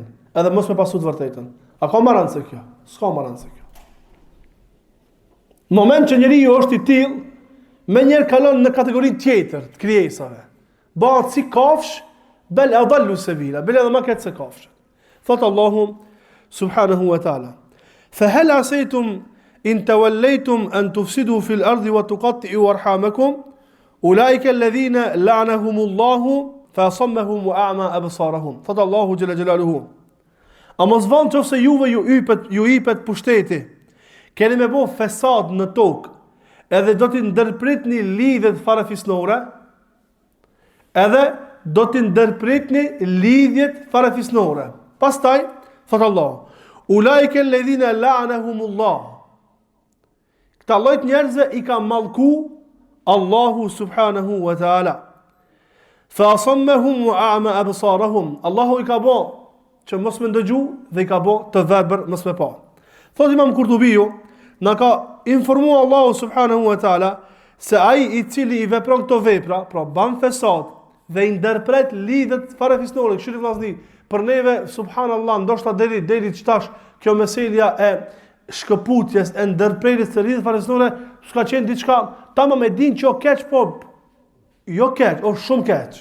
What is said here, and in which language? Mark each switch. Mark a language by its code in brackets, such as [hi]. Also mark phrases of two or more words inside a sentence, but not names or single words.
[sq] Edhe mos me pasu të vërtetën? A ka marancë kjo? S'ka marancë kjo. Në moment që njeriu është I tillë, me njerë kalon në kategorinë tjetër të krijesave. Bëhet si kafsh, [ar] بل أضل سبيلا, [sq] bel edhe më keq se kafshët. [ar] Thot Allahu سبحانه وتعالى فهل عسيتم إن توليتم أن تفسدوا في الأرض وتقطعوا أرحامكم أولئك الذين لعنهم الله فأصمهم وأعمى أبصارهم. [sq] Thot Allahu [ar] جل جلاله, [sq] a mos vonë nëse juve ju ipet pushteti, keni me bo fesad në tokë, edhe do t'i ndërpritni lidhjet farefisnore, edhe do t'i ndërpritni lidhjet farefisnore. Pastaj, thot Allah, [ar] أولئك الذين لعنهم الله. [sq] Këta lloj njerëzve I ka mallku Allahu [ar] سبحانه وتعالى. فأصمهم وأعمى أبصارهم. [sq] Allahu I ka bo që mos me ndëgju dhe I ka bo të verbër mos me pa. Thot Imam Kurtubiu, na ka informua Allahu [ar] سبحانه وتعالى [sq] se ai I cili I vepron këto vepra, pra ban fesad dhe I ndërpret lidhjet farefisnore, këshilli vllazni, për neve subhanallahu, ndoshta deri çtash kjo meselja e shkëputjes, e ndërpretjes së lidhjes farefisnore s'ka qenë diçka, tamam e din që o keq, po jo keq, është shumë keq.